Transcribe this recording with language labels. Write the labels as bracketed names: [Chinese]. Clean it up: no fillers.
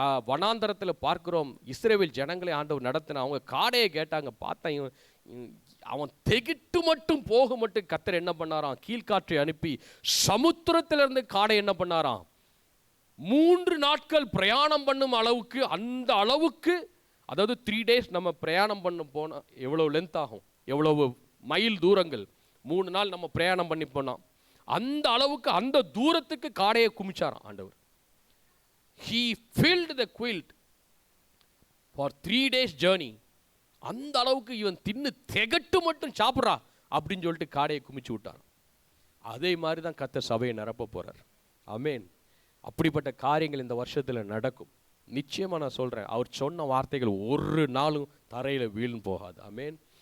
[Tamil] வனாந்தரத்தில் பார்க்கிறோம், இஸ்ரவேல் ஜனங்களை ஆண்டவர் நடத்தின, அவங்க காடையை கேட்டாங்க, பார்த்தா அவன் திகிட்டு மட்டும் போக மட்டும் கர்த்தர் என்ன பண்ணாராம், கீழ்காற்றை அனுப்பி சமுத்திரத்திலிருந்து காடை என்ன பண்ணாராம், 3 நாட்கள் பிரயாணம் பண்ணும் அளவுக்கு, அந்த அளவுக்கு, அதாவது 3 days நம்ம பிரயாணம் பண்ண போனால் எவ்வளோ லென்த் ஆகும், எவ்வளவு மைல் தூரங்கள், 3 நாள் நம்ம பிரயாணம் பண்ணி போனோம், அந்த அளவுக்கு அந்த தூரத்துக்கு காடையை குமிச்சாராம் ஆண்டவர். [English] He filled the quilt for 3 days journey. [Tamil] அந்த அளவுக்கு இவன் தின்னு திகட்டு மட்டும் சாப்பிட்றா அப்படின்னு சொல்லிட்டு காடையை குமிச்சு விட்டார். அதே மாதிரி தான் கர்த்தர் சபையை நிரப்ப போறார். ஆமென். அப்படிப்பட்ட காரியங்கள் இந்த வருஷத்தில் நடக்கும். நிச்சயமாக நான் சொல்கிறேன், அவர் சொன்ன வார்த்தைகள் ஒரு நாளும் தரையில் வீழ்ந்து போகாது. ஆமென்.